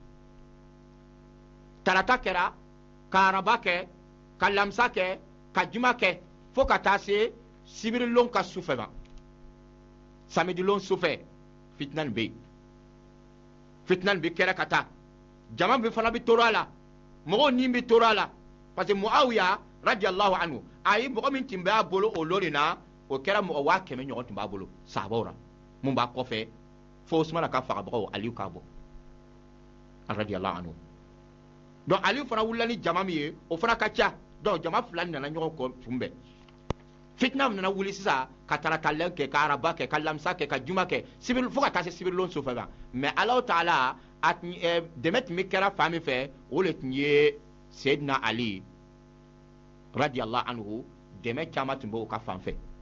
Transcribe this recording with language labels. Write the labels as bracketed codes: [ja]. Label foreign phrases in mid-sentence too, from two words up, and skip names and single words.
[bm] tarata kɛra ka araba kɛ ka lamsa kɛ ka juma kɛ fo ka taa se sibirilon ka sufɛ ma samedilon sufɛ fitina nin bɛ yen fitina nin bi kɛra ka taa jama bi fana bi tora la mɔgɔw ni bi tora la [fr] parce que [bm] Muawiya [ar] رضي الله عنه [bm] a ye mɔgɔ min tun b'a bolo o lori na o kɛra mɔgɔ 100 ɲɔgɔn tun b'a bolo sahabaw ra mun b'a kɔfɛ fo Usmana ka fagabagaw Aliyu k'a bɔ radiyallahu anhu. Donc Aliyu fana wulila ni jama min ye o fana ka ca donc jama fila nana ɲɔgɔn kɔ kunbɛn fitina nana wuli sisan ka tarakalɛn kɛ ka araba kɛ ka lamsa kɛ ka juma kɛ fo ka taa se sibirilon sufɛ ma mais [ar] الله تعالى [bm] dɛmɛ tun bɛ kɛra fan min fɛ o le tun ye Seydina Ali [ar] رضي الله عنه [bm] dɛmɛ caman tun b'o ka fan fɛ